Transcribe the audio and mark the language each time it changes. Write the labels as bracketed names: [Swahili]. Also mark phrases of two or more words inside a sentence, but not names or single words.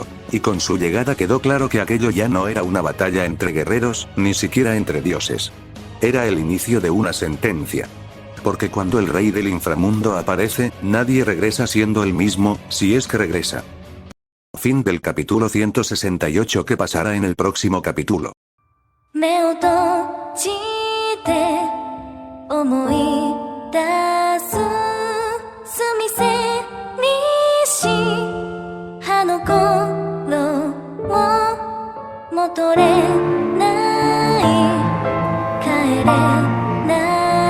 [Spanish] Y con su llegada quedó claro que aquello ya no era una batalla entre guerreros, ni siquiera entre dioses. Era el inicio de una sentencia. Porque cuando el rey del inframundo aparece, nadie regresa siendo el mismo, si es que regresa. Fin del capítulo 168. ¿Qué pasará en el próximo capítulo? [Japanese] 目を閉じて思い出す澄みせにし葉の頃を戻れない帰れない